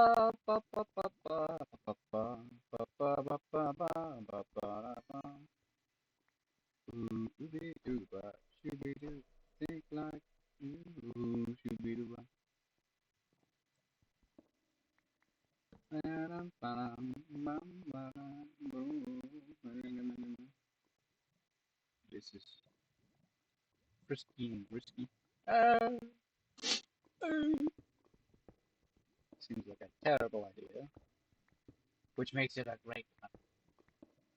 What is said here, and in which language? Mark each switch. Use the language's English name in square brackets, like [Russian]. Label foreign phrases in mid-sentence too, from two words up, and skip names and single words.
[English] ba ba ba ba ba ba ba ba ba ba ba ba ba ba. Ooh, ooby doo ba, shooby doo. Think like ooh, shooby doo ba. Ba-dum, ba-dum, bum, ba-dum, boo. This is frisky and risky. Ah, seems like a terrible idea, which makes it a great one.